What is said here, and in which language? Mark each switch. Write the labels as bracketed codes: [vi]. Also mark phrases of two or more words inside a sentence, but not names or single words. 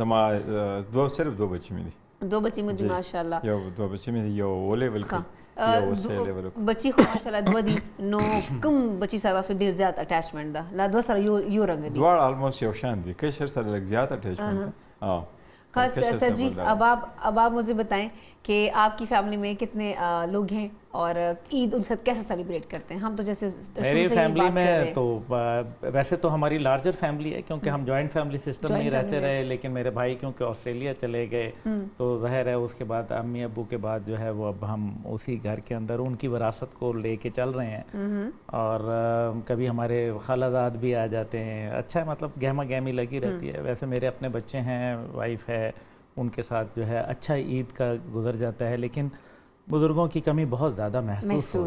[ps] زما صرف [ur] دو بچی [ps] مې دي [ur] دو بچی [ps] مې دي ماشاءالله یو [ur] دو بچی [ps] مې دي یو او لیول کې یو سه لیول کې بچی خو ماشاءالله دو دي نو کوم بچی سره تاسو ډیر زیات اٹیچمنٹ ده لا دو سره یو رنگ دي دوړ آلموست یو شان دي کشر سره لږ زیات اٹیچمنٹ ها [ur] خاص سر جی اب آپ مجھے بتائیں کہ آپ کی فیملی میں کتنے لوگ ہیں اور عید ان کے ساتھ کیسے سیلیبریٹ کرتے ہیں ہم تو جیسے میری فیملی میں تو ویسے تو ہماری [en] larger family [ur] ہے کیونکہ ہم [en] joint family system [ur] میں ہی رہتے رہے لیکن میرے بھائی کیونکہ آسٹریلیا چلے گئے تو ظاہر ہے اس کے بعد امی ابو کے بعد جو ہے وہ اب ہم اسی گھر کے اندر ان کی وراثت کو لے کے چل رہے ہیں اور کبھی ہمارے خالہ زاد بھی آ جاتے ہیں اچھا ہے مطلب گہما گہمی لگی رہتی ہے ویسے میرے اپنے بچے ہیں وائف ہے ان کے ساتھ جو ہے اچھا عید کا گزر جاتا ہے لیکن بزرگوں کی کمی بہت زیادہ محسوس ہوتی ہے.